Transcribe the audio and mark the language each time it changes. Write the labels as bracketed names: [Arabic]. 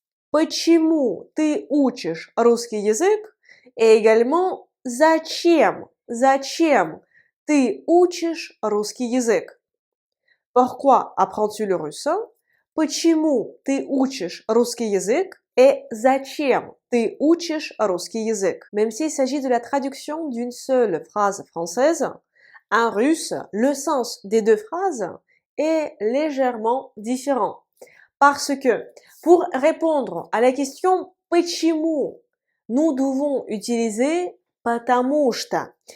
[Russian] Почему ты учишь русский язык? [French] Et également [Russian] зачем ты учишь русский язык? [French] Pourquoi apprends-tu le russe? [Russian] Почему ты учишь русский язык? Et зачем ты учишь русский язык? [French] Même s'il s'agit de la traduction d'une seule phrase française, en russe, le sens des deux phrases est légèrement différent. Parce que pour répondre à la question почему, nous devons utiliser потому что.